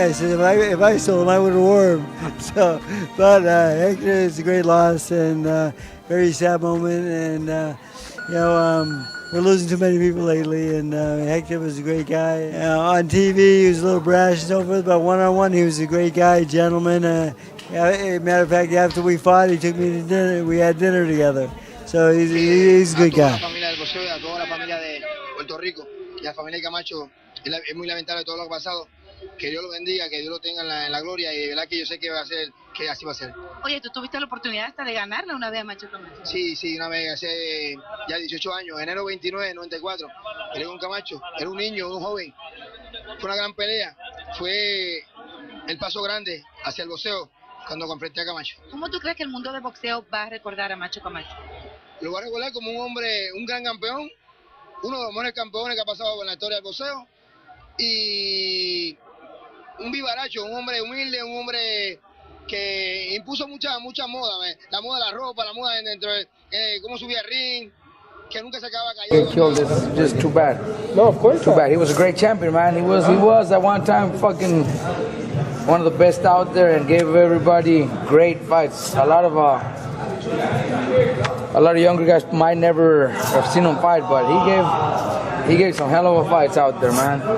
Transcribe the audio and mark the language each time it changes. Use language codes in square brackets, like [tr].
[en] I said, if I stole them, I would have worn them. So, but Hector is a great loss and very sad moment. And, we're losing too many people lately. And Hector was a great guy. On TV, he was a little brash and so forth, but one-on-one, he was a great guy, gentleman. Matter of fact, after we fought, he took me to dinner. We had dinner together. So he's a good guy. [es] A toda la familia del boxeo y a toda la familia de Puerto Rico y a la familia de Camacho, es muy lamentable todo lo que ha pasado. Que Dios lo bendiga, que Dios lo tenga en la gloria y de verdad que yo sé que va a ser, que así va a ser. Oye, ¿tú tuviste la oportunidad hasta de ganarle una vez a Macho Camacho? Sí, una vez, hace ya 18 años, enero 29 de 94, peleé con Camacho, era un niño, un joven, fue una gran pelea, fue el paso grande hacia el boxeo cuando confronté a Camacho. ¿Cómo tú crees que el mundo del boxeo va a recordar a Macho Camacho? Lo va a recordar como un hombre, un gran campeón, uno de los mejores campeones que ha pasado por la historia del boxeo y un vivaracho, un hombre humilde, un hombre que impuso mucha moda, la moda de la ropa, la moda dentro de cómo subía al ring, que nunca se acaba callado. [en] He killed this, just too bad. No, of course. Too bad. He was a great champion, man. He was at one time fucking one of the best out there and gave everybody great fights. A lot of younger guys might never have seen him fight, but he gave some hell of a fights out there, man.